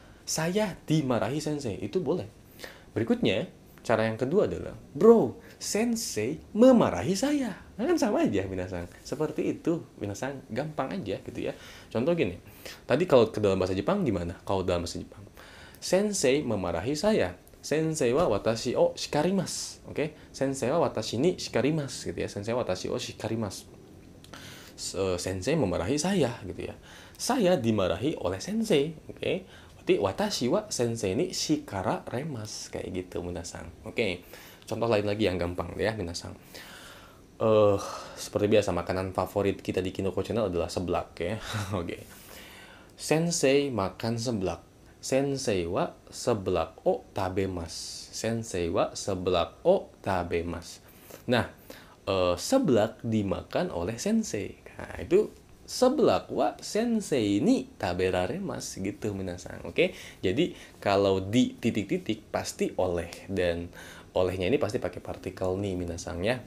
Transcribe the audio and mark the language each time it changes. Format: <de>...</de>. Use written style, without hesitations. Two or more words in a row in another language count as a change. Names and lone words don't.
<id>Saya dimarahi sensei, itu boleh. Berikutnya, cara yang kedua adalah, bro, sensei memarahi saya. Nah, kan sama aja, minasang. Seperti itu, minasang. Gampang aja gitu ya. Contoh gini, tadi kalau ke dalam bahasa Jepang gimana? Kalau dalam bahasa Jepang, sensei memarahi saya.</id> <ja>先生は私を叱ります。Oke? 先生は私に叱ります</ja> <id>gitu ya.</id> <ja>先生は私を叱ります.</ja> <id>Sensei memarahi saya gitu ya. Saya dimarahi oleh sensei. Oke? Berarti</id> <ja>私は先生に叱られます</ja> <id>kayak gitu, minasang. Oke. Contoh lain lagi yang gampang ya, minasang. Seperti biasa, makanan favorit kita di Kinoko Channel adalah seblak ya. Oke. Sensei makan seblak.</id> <ja>先生はseblakを食べます. 先生はseblakを食べます.</ja> <id>Nah, seblak dimakan oleh sensei. Nah, itu</id> <ja>seblakは先生に食べられます</ja> <id>gitu, minasang. Oke. Jadi kalau di titik-titik pasti oleh, dan olehnya ini pasti pakai partikel ni, minasang ya.</id>